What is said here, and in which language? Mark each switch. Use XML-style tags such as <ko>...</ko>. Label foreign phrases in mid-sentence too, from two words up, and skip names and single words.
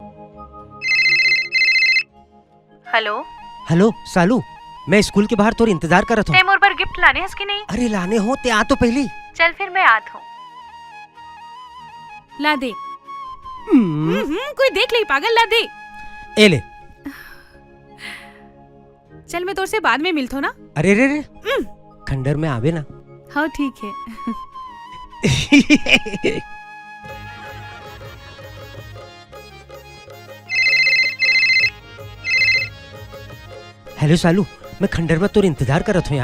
<hne>हेलो हेलो सालू, मैं स्कूल के बाहर तोर इंतजार करत हूँ। ते मोर पर गिफ्ट लाने हस कि नहीं? अरे लाने हो ते आ तो पहली। चल फिर मैं आत हूँ। ला दे। कोई देख ले पागल, ला दे। ए ले। चल मैं तोर से बाद में मिलतो ना। अरे रे रे खंडर में आवे ना। हाँ ठीक है। हेलो सालू, मैं खंडर में तोर इंतजार करत हूँ यार।</hne>